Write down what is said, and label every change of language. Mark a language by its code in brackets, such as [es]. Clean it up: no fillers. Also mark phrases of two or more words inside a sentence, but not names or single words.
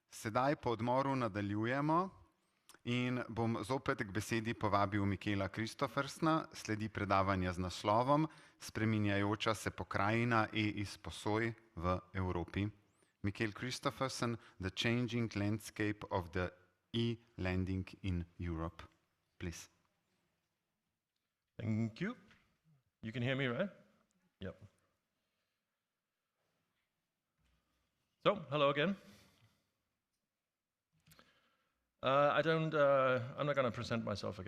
[sl] Sedaj po odmoru nadaljujemo in bom zopet k besedi povabil Mikkela Christoffersena, sledi predavanje z naslovom Spreminjajoča se pokrajina e-izposoj v Evropi. Mikkel Christoffersen, [en] The Changing Landscape of the E-Lending in Europe. Please. Thank you. You can hear me, right? Yep. So, hello again. I'm not going to present myself again.